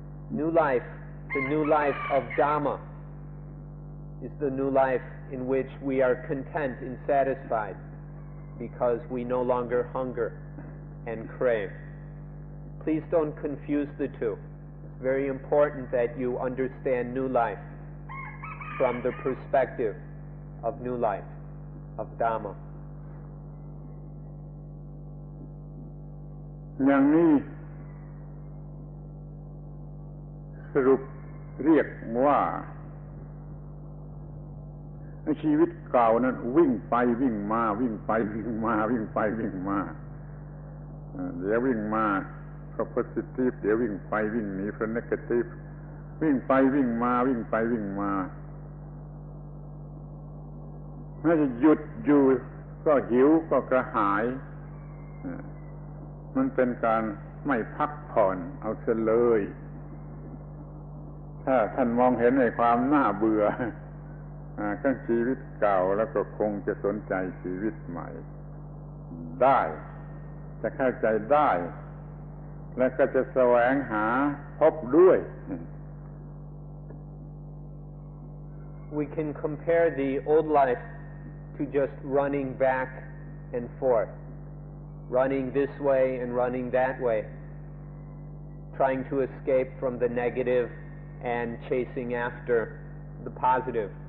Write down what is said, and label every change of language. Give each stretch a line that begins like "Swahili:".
English: New life, the new life of Dhamma, is the new life in which we are content and satisfied because we no longer hunger and crave. Please don't confuse the two. It's very important that you understand new life from the perspective of new life, of Dhamma.
Thai: อย่างนี้สรุปเรียกว่าชีวิตเก่านั้นวิ่งไปวิ่งมาวิ่งไปวิ่งมาวิ่งไปวิ่งมาเดี๋ยววิ่งมาเพราะ positive เดี๋ยววิ่งไปวิ่งหนีเพราะ negative วิ่งไปวิ่งมาวิ่งไปวิ่งมา ถ้าจะหยุดอยู่ก็หิวก็กระหายมันเป็นการไม่พักผ่อนเอาเสียเลยถ้าท่านมองเห็นในความน่าเบื่อของชีวิตเก่าแล้วก็คงจะสนใจชีวิตใหม่ได้จะเข้าใจได้และก็จะแสวงหาพบด้วย
English: We can compare the old life to just running back and forth, running this way and running that way, trying to escape from the negative and chasing after the positive.